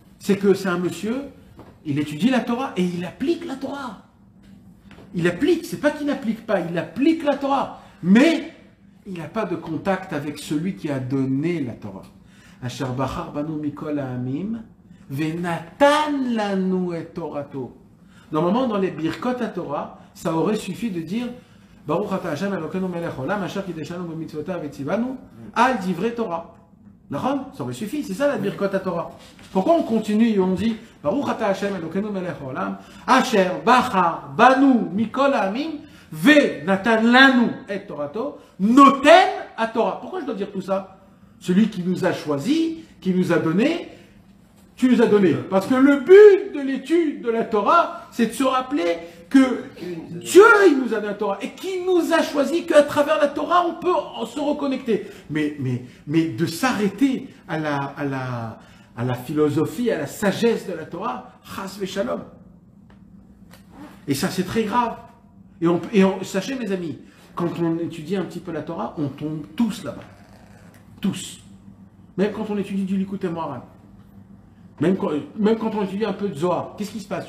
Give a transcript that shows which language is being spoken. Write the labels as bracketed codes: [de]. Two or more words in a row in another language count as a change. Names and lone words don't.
[fr] c'est que c'est un monsieur, il étudie la Torah et il applique la Torah. Il applique, c'est pas qu'il n'applique pas, il applique la Torah. Mais il n'a pas de contact avec celui qui a donné la Torah. [he] אשר בחר בנו מכל העמים ונתן לנו את תורתו. [fr] Normalement, dans les Birkot à Torah, ça aurait suffi de dire [he] ברוך אתה ה' אלוקינו מלך העולם אשר קדשנו במצוותיו וצונו על דברי תורה. [fr] Ça aurait suffi, c'est ça la Birkot à Torah. Pourquoi on continue et on dit [he] ברוך אתה ה' אלוקינו מלך העולם אשר בחר בנו מכל העמים ונתן לנו את תורתו נותן התורה. [fr] Pourquoi je dois dire tout ça? Celui qui nous a choisi, qui nous a donné, tu nous as donné. Parce que le but de l'étude de la Torah, c'est de se rappeler que Dieu, il nous a donné la Torah et qu'il nous a choisi qu'à travers la Torah, on peut se reconnecter. Mais de s'arrêter à la philosophie, à la sagesse de la Torah, [he] חס ושלום. [fr] Et ça, c'est très grave. Sachez, mes amis, quand on étudie un petit peu la Torah, on tombe tous là-bas. Tous. Même quand on étudie du Likutei Moharan. Même quand on étudie un peu de Zohar. Qu'est-ce qui se passe?